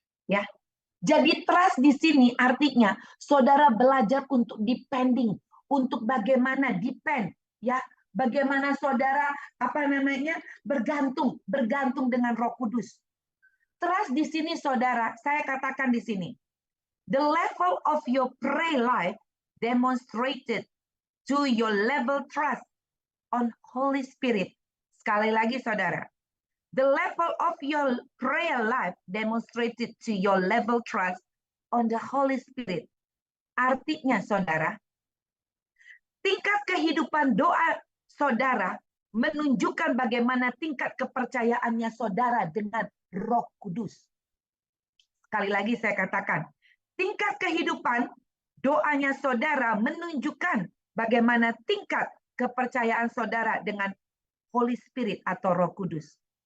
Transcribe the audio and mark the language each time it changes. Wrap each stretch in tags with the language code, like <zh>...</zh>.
<id>Ya. Jadi trust di sini artinya saudara belajar untuk depending, untuk bagaimana depend, ya. Bagaimana saudara bergantung dengan Roh Kudus. Trust di sini saudara, saya katakan di sini.</id> <en>The level of your prayer life demonstrated to your level trust on Holy Spirit.</en> <id>Sekali lagi saudara.</id> <en>The level of your prayer life demonstrated to your level trust on the Holy Spirit.</en> <id>Artinya saudara, tingkat kehidupan doa saudara menunjukkan bagaimana tingkat kepercayaannya saudara dengan Roh Kudus. Sekali lagi saya katakan, tingkat kehidupan doanya saudara menunjukkan bagaimana tingkat kepercayaan saudara dengan Holy Spirit atau Roh Kudus.</id>